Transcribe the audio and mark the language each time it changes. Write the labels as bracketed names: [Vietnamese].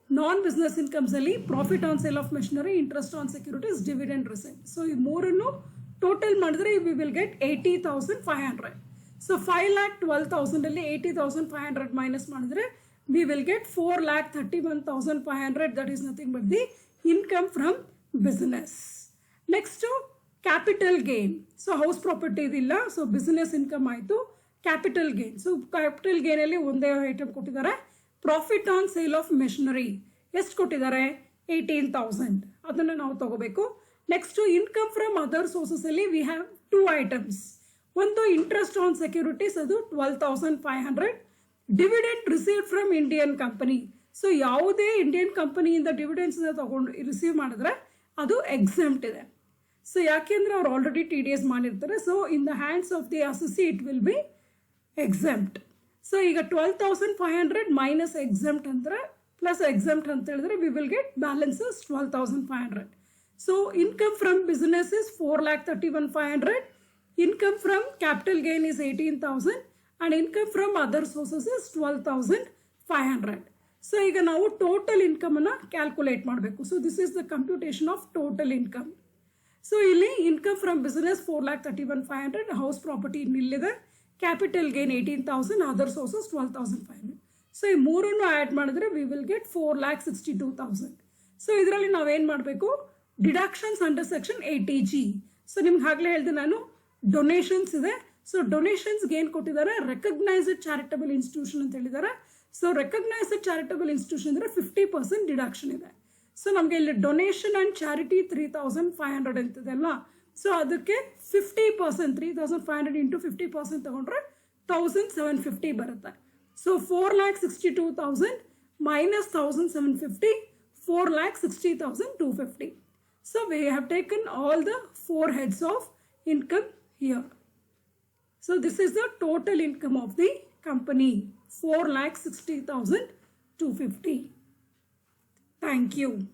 [Kannada] Non business ಇನ್ಕಮ್ಸಲ್ಲಿ profit on sale of machinery, interest on securities, dividend received. So ಈ ಮೂರನ್ನು total ಮಾಡಿದ್ರೆ [English] we will get [Kannada] 80,500. So 5,12,000 ಅಲ್ಲಿ 80,500 minus ಮಾಡಿದ್ರೆ [English] we will get [Kannada] 4,31,500. [English] that is nothing but the income from business. Next capital gain. So house property idilla, so business income aitu. [Kannada] Capital gain, so capital gain alli onde item kottidare, profit on sale of machinery ಎಷ್ಟು ಕೊಟ್ಟಿದ್ದಾರೆ 18,000, ಅದನ್ನು ನಾವು ತಗೋಬೇಕು. Next income from other sources ಅಲ್ಲಿ [English] We have 2 items. [Kannada] ಒಂದು interest on securities, ಅದು 12,500. Dividend received from Indian company. So ಯಾವುದೇ Indian ಕಂಪನಿಯಿಂದ ಡಿವಿಡೆಂಡ್ಸ್ ತಗೊಂಡು ರಿಸೀವ್ ಮಾಡಿದ್ರೆ ಅದು ಎಕ್ಸೆಂಪ್ಟ್ ಇದೆ. [English] so [Kannada] ಯಾಕೆಂದ್ರೆ ಅವ್ರು ಆಲ್ರೆಡಿ TDS ಮಾಡಿರ್ತಾರೆ. [English] So in the hands of the associate it will be exempt. [Kannada] So ಈಗ 12,500 ಮೈನಸ್ ಎಕ್ಸೆಂಪ್ಟ್ ಅಂದ್ರೆ ಪ್ಲಸ್ ಎಕ್ಸೆಂಪ್ಟ್ ಅಂತ ಹೇಳಿದ್ರೆ [English] we will get [Kannada] balances 12,500. [English] So income from business is 4,31,500. Income from capital gain is 18,000 and income from other sources is 12,500. [Kannada] So ಈಗ ನಾವು total income ಅನ್ನ calculate ಮಾಡಬೇಕು. [English] So this is the computation of total income. [Kannada] So ಇಲ್ಲಿ income from business 4,31,500, house property ಇಲ್ಲಿದೆ, capital gain 18,000, other sources 12,500. So ಈ ಮೂರನ್ನು add ಮಾಡಿದ್ರೆ [English] we will get [Kannada] 4,62,000. So ಇದರಲ್ಲಿ ನಾವೇನು ಮಾಡಬೇಕು, deductions under section 80G. So ನಿಮ್ಗೆ ಆಗಲೇ ಹೇಳಿದೆ ನಾನು, ಡೊನೇಷನ್ಸ್ ಇದೆ. ಸೊ ಡೊನೇಷನ್ಸ್ಗೆ ಏನು ಕೊಟ್ಟಿದ್ದಾರೆ, ರೆಕಗ್ನೈಸ್ಡ್ ಚಾರಿಟಬಲ್ ಇನ್ಸ್ಟಿಟ್ಯೂಷನ್ ಅಂತ ಹೇಳಿದ್ದಾರೆ. ಸೊ ರೆಕಗ್ನೈಸ್ಡ್ ಚಾರಿಟಬಲ್ ಇನ್ಸ್ಟಿಟ್ಯೂಷನ್ ಅಂದರೆ 50% ಡಿಡಕ್ಷನ್ ಇದೆ. ಸೊ ನಮಗೆ ಇಲ್ಲಿ ಡೊನೇಷನ್ ಆ್ಯಂಡ್ ಚಾರಿಟಿ 3,500 ಅಂತಿದೆ ಅಲ್ಲ. ಸೊ ಅದಕ್ಕೆ 50%, 3,500 ಇಂಟು 50% ತಗೊಂಡ್ರೆ 1,750 ಬರುತ್ತೆ. So 4,62,000 minus 1,750, 4,60,250. [English] So we have taken all the 4 heads of income here. So this is the total income of the company, 4,60,250. Thank you.